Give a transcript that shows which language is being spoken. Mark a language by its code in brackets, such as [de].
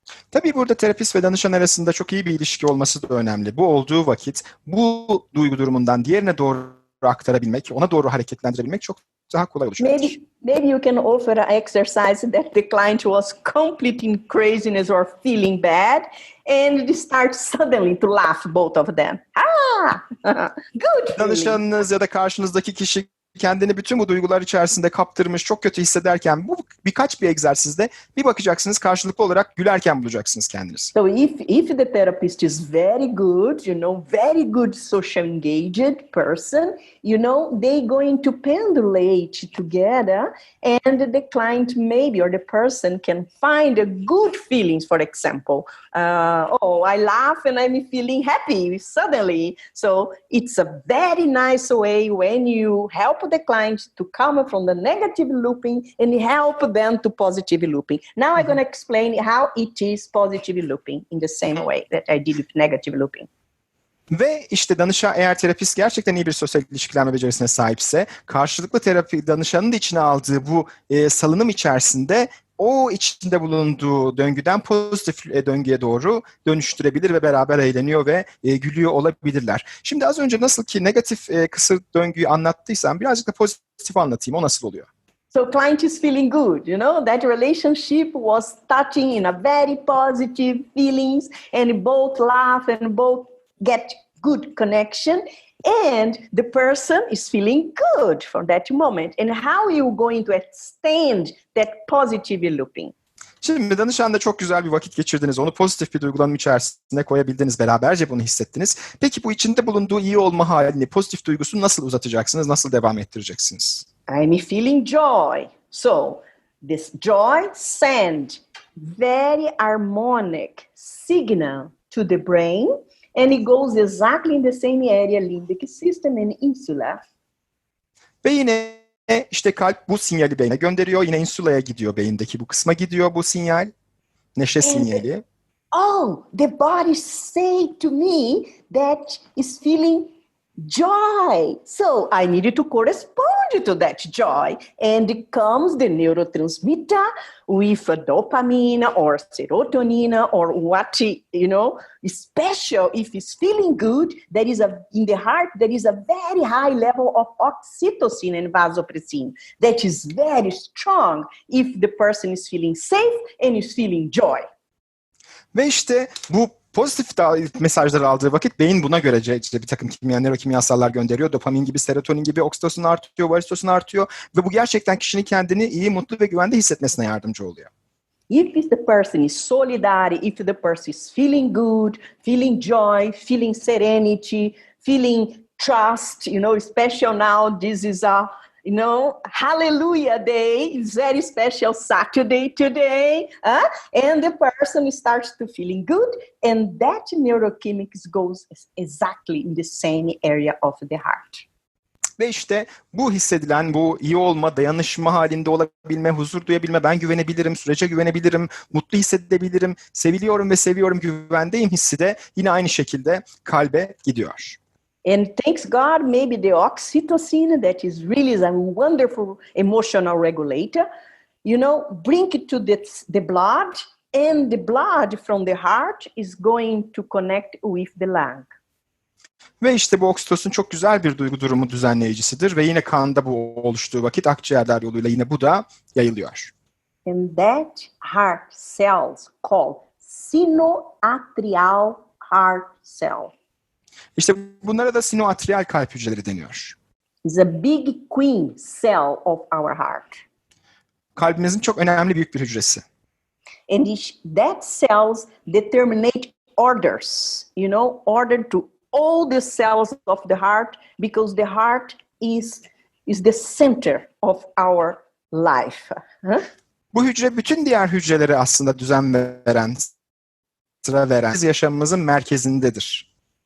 [tr] Tabii burada terapist ve danışan arasında çok iyi bir ilişki olması da önemli. Bu olduğu vakit bu duygu durumundan diğerine doğru aktarabilmek, ona doğru hareketlendirebilmek çok daha kolay olacaktır. [en] Maybe you can offer an exercise that the client was complete in craziness or feeling bad, and they start suddenly to laugh, both of them. Good. [tr] Danışanınız ya da karşınızdaki kişi kendini bütün bu duygular içerisinde kaptırmış, çok kötü hissederken bu birkaç bir egzersizde bir bakacaksınız karşılıklı olarak gülerken bulacaksınız kendinizi. [en] So if the therapist is very good, very good social engaged person, they going to pendulate together, and the client maybe or the person can find a good feelings. For example, I laugh and I'm feeling happy suddenly. So it's a very nice way when you help the client to come from the negative looping and help them to positive looping. Now I'm going to explain how it is positive looping in the same way that I did with negative looping. [tr] Ve işte eğer terapist gerçekten iyi bir sosyal ilişkilenme becerisine sahipse, karşılıklı terapi danışanın da içine aldığı bu salınım içerisinde o içinde bulunduğu döngüden pozitif döngüye doğru dönüştürebilir ve beraber eğleniyor ve gülüyor olabilirler. Şimdi az önce nasıl ki negatif kısır döngüyü anlattıysam birazcık da pozitif anlatayım. O nasıl oluyor? [en] So client is feeling good, that relationship was starting in a very positive feelings, and both laugh and both get good connection, and the person is feeling good for that moment. And how you going to extend that positive looping? [tr] Şimdi danışanla çok güzel bir vakit geçirdiniz. Onu pozitif bir duygulanım içerisine koyabildiniz. Beraberce bunu hissettiniz. Peki bu içinde bulunduğu iyi olma halini, pozitif duygusunu nasıl uzatacaksınız? Nasıl devam ettireceksiniz? [en] I'm feeling joy. So this joy send very harmonic signal to the brain, and it goes exactly in the same area, limbic system and insula. [tr] Ve yine işte kalp bu sinyali beyne gönderiyor. Yine insulaya gidiyor, beyindeki bu kısma gidiyor bu sinyal. Neşe sinyali. [en] The body say to me that is feeling joy. So I needed to correspond to that joy. And it comes the neurotransmitter with dopamine or serotonin or what, special. If it's feeling good, in the heart, there is a very high level of oxytocin and vasopressin that is very strong if the person is feeling safe and is feeling joy. [tr] Ve işte bu pozitif mesajları aldığı vakit beyin buna göre işte bir takım nörokimyasallar gönderiyor. Dopamin gibi, serotonin gibi, oksitosin artıyor, varisitosin artıyor. Ve bu gerçekten kişinin kendini iyi, mutlu ve güvende hissetmesine yardımcı oluyor. [en] If the person is solidary, if the person is feeling good, feeling joy, feeling serenity, feeling trust, especially now this is Hallelujah Day, it's very special Saturday today, and the person starts to feeling good, and that neurochemicals goes exactly in the same area of the heart. [tr] Ve işte bu hissedilen, bu iyi olma, dayanışma halinde olabilme, huzur duyabilme, ben güvenebilirim, sürece güvenebilirim, mutlu hissedebilirim, seviliyorum ve seviyorum, güvendeyim hissi de yine aynı şekilde kalbe gidiyor. [en] And thanks God, maybe the oxytocin, that is really a wonderful emotional regulator, bring it to the blood, and the blood from the heart is going to connect with the lung. [tr] Ve işte bu oksitosin çok güzel bir duygu durumu düzenleyicisidir ve yine kanda bu oluştuğu vakit akciğerler yoluyla yine bu da yayılıyor. [en] And that heart cells called sinoatrial heart cell. [tr] İşte bunlara da sinoatriyal kalp hücreleri deniyor. [en] It's a big queen cell of our heart. [tr] Kalbimizin çok önemli büyük bir hücresi. [en] And that cells determinate orders, order to all the cells of the heart, because the heart is the center of our life. [tr] Bu hücre bütün diğer hücrelere aslında düzen veren, sıra veren, yaşamımızın merkezindedir.